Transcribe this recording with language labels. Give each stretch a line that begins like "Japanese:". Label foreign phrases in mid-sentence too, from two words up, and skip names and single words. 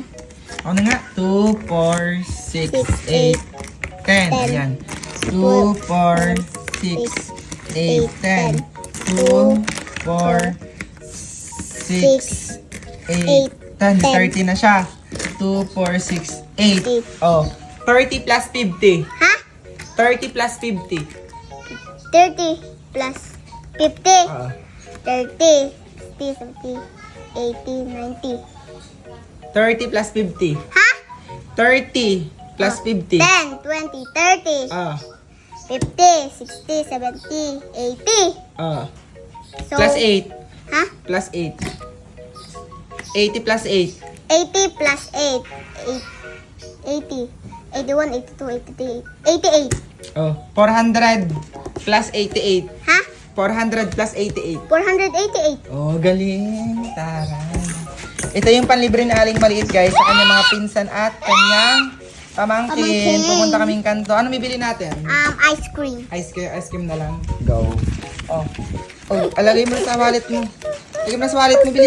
Filipino: Ako na nga. 2, 4, 6, 8, 10. Ayan. 2, 4, 6, 8, 10. 2, 4, 6, 8, 10. 30 na siya. 2, 4, 6, 8. Oh. 30 plus 50. Ha? 30 plus 50. 30 plus 50. Ah. 30, 60, 70, 80, 90. 30 plus 50. Ha? 30 plus 50. 10, 20, 30, Ah. 50, 60, 70, 80. Ah. So, Plus 8. Ha? Plus 8. 80 plus 8. 80 plus 8. 80. 81, 82, 83, 88. Oh. 400 plus 88. Ha? 400 plus 88. 488. Oh, galing. Taray. Ito yung panlibre na Aling Maliit, guys, sa kanyang mga pinsan at kanyang pamangkin. Pamangkin. Pupunta kaming kanto. Ano bibili natin?
English: Ice cream. Ice cream
Filipino: na lang. Go. Oh. Oh, alagay mo sa wallet mo. Lagay mo na sa wallet mo, bilis.